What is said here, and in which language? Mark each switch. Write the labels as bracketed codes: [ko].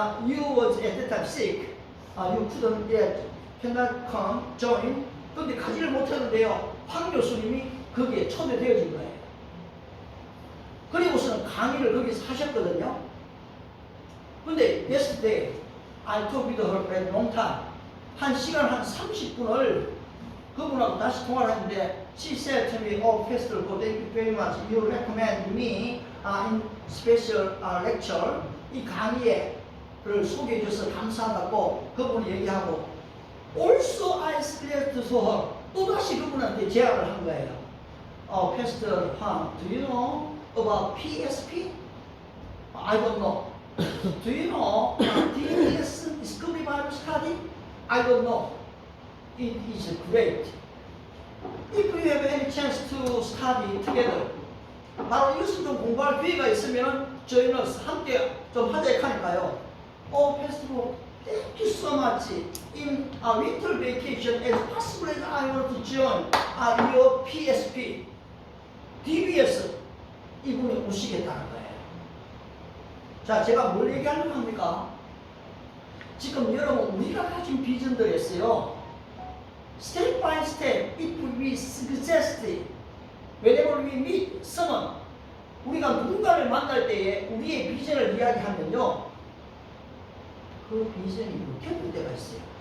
[en] You was at that time sick. You couldn't yet cannot come join. [ko] 근데 가지를 못했는데요. 황 교수님이 거기에 초대되어진 거예요. 그리고서는 강의를 거기서 하셨거든요. 근데 [en] yesterday I talked with her for a long time. [ko] 한 시간 한 30분을 그분하고 다시 통화를 했는데 [en] she said to me, oh, Pastor, thank you very much. You recommend me in special lecture. [ko] 이 강의를 소개해 줘서 감사하다고 그분이 얘기하고 [en] also I suggested to her. [ko] 또다시 그분한테 제안을 한 거예요. [en] Pastor Huang, do you know about PSP? I don't know. Do you know DBS is Scooby Bible Study? I don't know. It is great. If we have any chance to study together. [ko] 바로 이것을 좀 공부할 기회가 있으면 저희는 함께 좀 하자 하니까요. [en] Pastor, thank you so much. In a winter vacation, as possible as I want to join your PSP, DBS [ko] 이분이 오시겠다는 거예요. 자, 제가 뭘 얘기하려고 합니까? 지금 여러분 우리가 가진 비전들이 있어요. [en] Step by step, if we suggest, whenever we meet someone, [ko] 우리가 누군가를 만날 때에 우리의 비전을 이야기하면요, 그 비전이 먹혀질 때가 있어요.